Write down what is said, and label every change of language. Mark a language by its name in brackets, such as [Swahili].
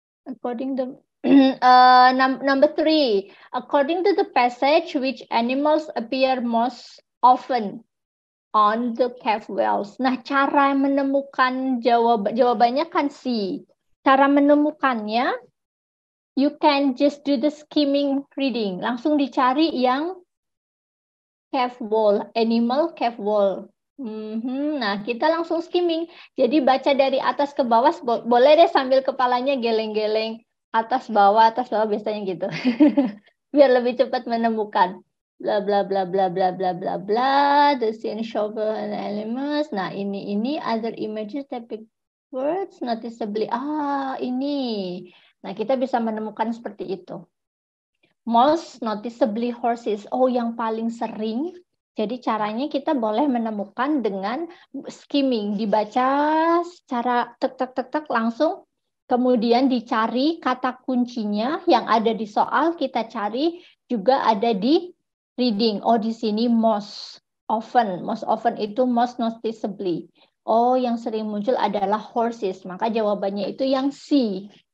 [English] According to number 3, according to the passage, which animals appear most often on the cave walls. [Indonesian] Nah, cara menemukan jawabannya kan C. Cara menemukannya, [English] you can just do the skimming reading. [Indonesian] Langsung dicari yang cave wall, animal cave wall. Nah, kita langsung skimming. Jadi baca dari atas ke bawah, boleh deh sambil kepalanya geleng-geleng. Atas bawah biasanya gitu. Biar lebih cepat menemukan. Bla bla bla bla bla bla bla bla. [English] The scene shovel and elements. [Indonesian] Nah, ini [English] other images depict words noticeably. Ini. [Indonesian] Nah, kita bisa menemukan seperti itu. [English] Most noticeably horses. [Indonesian] Oh, yang paling sering. Jadi caranya kita boleh menemukan dengan skimming, dibaca secara tek langsung, kemudian dicari kata kuncinya yang ada di soal, kita cari juga ada di reading. Oh, di sini [English] most often. Most often itu most noticeably. [Indonesian] Oh, yang sering muncul adalah horses. Maka jawabannya itu yang C.